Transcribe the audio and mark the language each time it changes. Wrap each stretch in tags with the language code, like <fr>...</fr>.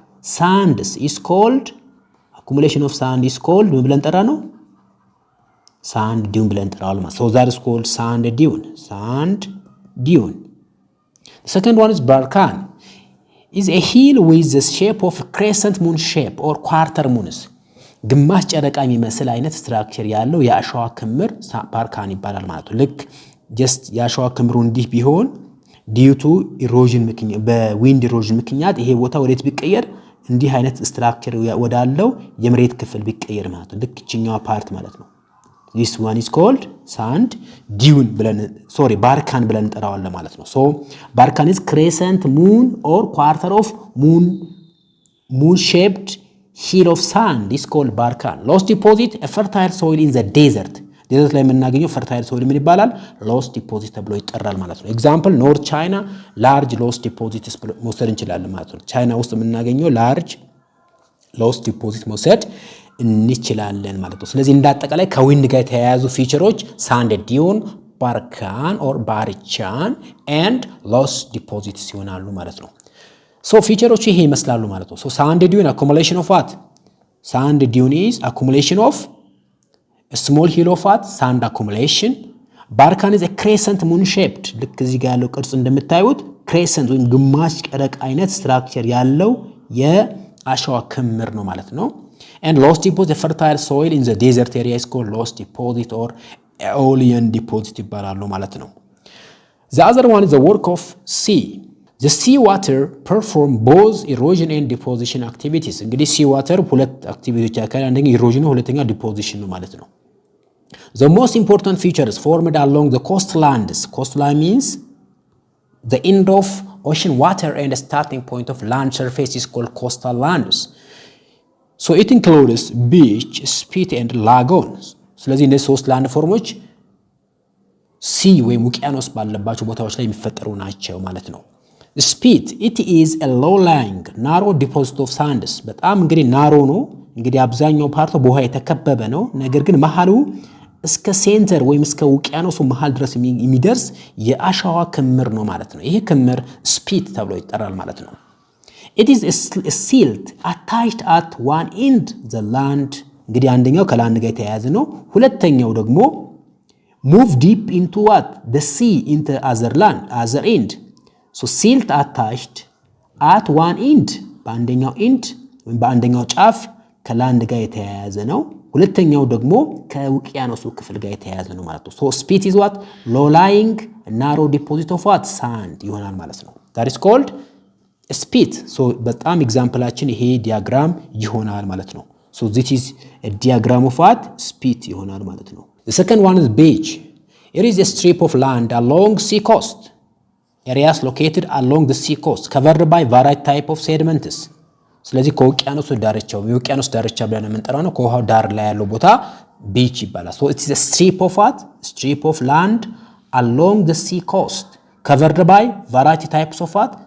<en>Sands is called accumulation of sand is called</en> <am>ምን ብለን ጠራ ነው?</am> <en>sand dune</en> <am>ብለን ጠራዋል ማለት</am> <en>so that is called sand dune. The second one is barcan. Is a hill with the shape of crescent moon shape or quarter moons.</en> <am>ግማሽ ጨረቃ የሚመስል አይነት ስትራክቸር ያለው የአሸዋ ክምር ባርካን ይባላል ማለት ነው። ልክ ጀስት የአሸዋ ክምሩ እንዲህ ቢሆን</am> <en>due to erosion</en> <am>ምክንያት በዊንድ ኢሮዥን ምክንያት ይሄ ቦታ ወዴት ቢቀየር እንዲህ አይነት ስትራክቸር ወዳለው የመሬት ክፍል ቢቀየር ማለት ነው። ልክ እቺኛው ፓርት ማለት ነው።</am> <en>This one is called sand dune barcan</en> <am>ብለን እንጠራዋለን ማለት ነው።</am> <en>So barcan is crescent moon or quarter of moon shaped hill of sand is called barcan. Loess deposit a fertile soil in the desert.</en> <am>ዴዘርት ላይ የምናገኘው</am> <en>fertile soil</en> <am>ምን ይባላል? loess deposit ተብሎ ይጠራል ማለት ነው።</am> <en>Example North China large loess deposits</en> <am>መውሰድ እንችላለን ማለት ነው። ቻይና ውስጥ የምናገኘው large loess deposit መውሰድ እንችላለን ማለት ነው። ስለዚህ እንዳጠቃላይ ከዊንድ ጋር የተያያዙ ፊቸሮች ሳንድ ዲዩን፣ ባርካን ኦር ባርቻን and loess deposits ይሆናሉ ማለት ነው። ሶ ፊቸሮቹ ይሄ ይመስላሉ ማለት ነው። ሶ ሳንድ ዲዩን</am> <en>accumulation of what? Sand dune is accumulation of a small hill of what? Sand accumulation. Barcan is a crescent moon shaped</en> <am>ልክ እዚህ ጋር ያለው ቅርጽ እንደምታዩት crescent ወይም ግማሽ ጨረቃ አይነት ስትራክቸር ያለው የአሸዋ ክምር ነው ማለት ነው።</am> <en>And loess deposit, the fertile soil in the desert area is called loess deposit or aeolian deposit</en> <am>ይባላሉ ማለት ነው።</am> <en>The other one is the work of sea. The sea water perform both erosion and deposition activities.</en> <am>እንግዲህ sea water ሁለት አክቲቪቲዎች ያካሂዳል። አንደኛ erosion ነው፣ ሁለተኛ deposition ነው ማለት ነው።</am> <en>The most important features formed along the coastlands. Coastline means the end of ocean water and the starting point of land surface is called coastal lands. So it includes beach, spit and lagoons.</en> <am>ስለዚህ እነዚህ ሶስት ላንድ ፎርሞች ሲ ወይም ውቅያኖስ ባለባቸው ቦታዎች ላይ የሚፈጠሩ ናቸው ማለት ነው።</am> <en>Spit, it is a low-lying, narrow deposit of sands.</en> <am>በጣም እንግዲህ ናሮ ነው። እንግዲህ አብዛኛው ፓርቱ በውሃ የተከበበ ነው። ነገር ግን መሃሉ እስከ ሴንተር ወይም እስከ ውቅያኖሱ መሃል ድረስ የሚደርስ የአሸዋ ክምር ነው ማለት ነው። ይሄ ክምር ስፒት ተብሎ ይጠራል ማለት ነው።</am> <en>It is a silt attached at one end the land.</en> <am>እንግዲህ አንደኛው ከላንድ ጋር የተያያዘ ነው። ሁለተኛው ደግሞ</am> <en>move deep into what? The sea into other end. So silt attached at one end</en> <am>በአንደኛው end ወይም በአንደኛው ጫፍ ከላንድ ጋር የተያያዘ ነው። ሁለተኛው ደግሞ ከውቅያኖሱ ክፍል ጋር የተያያዘ ነው ማለት ነው።</am> <en>So spit is what? Low lying narrow deposit of what? Sand</en> <am>ይሆናል ማለት ነው።</am> <en>That is called spit. So</en> <am>በጣም ኤግዛምፕላችን ይሄ ዲያግራም ይሆናል ማለት ነው።</am> <en>So this is a diagram of what? Spit</en> <am>ይሆናል ማለት ነው።</am> <en>The second one is beach. It is a strip of land along sea coast. Areas located along the sea coast covered by varied type of sediments.</en> <am>ስለዚህ ከውቅያኖስ ዳርቻው የውቅያኖስ ዳርቻ ብለን የምንጠራው ነው። ከውሃው ዳር ላይ ያለው ቦታ</am> <en>beach</en> <am>ይባላል።</am> <en>So it is a strip of what? Strip of land along the sea coast covered by variety types of what?</en>